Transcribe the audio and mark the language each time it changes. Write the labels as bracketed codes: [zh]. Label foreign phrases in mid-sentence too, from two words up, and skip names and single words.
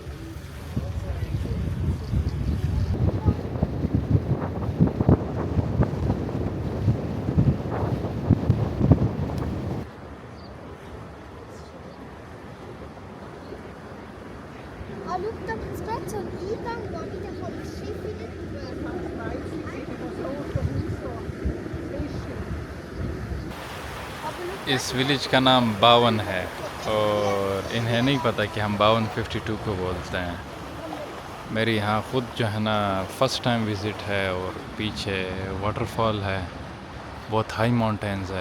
[en] Oh, look, [de] da gibt's gerade so einen Eingang, wo wieder von das Schiff wieder [hi] इस विलेज का नाम 52 है और इन्हें नहीं पता कि हम 5252 को बोलते हैं। मेरी यहाँ ख़ुद जो है ना [en] first time visit [hi] है और पीछे वाटरफॉल है, बहुत [en] high mountains [hi] है।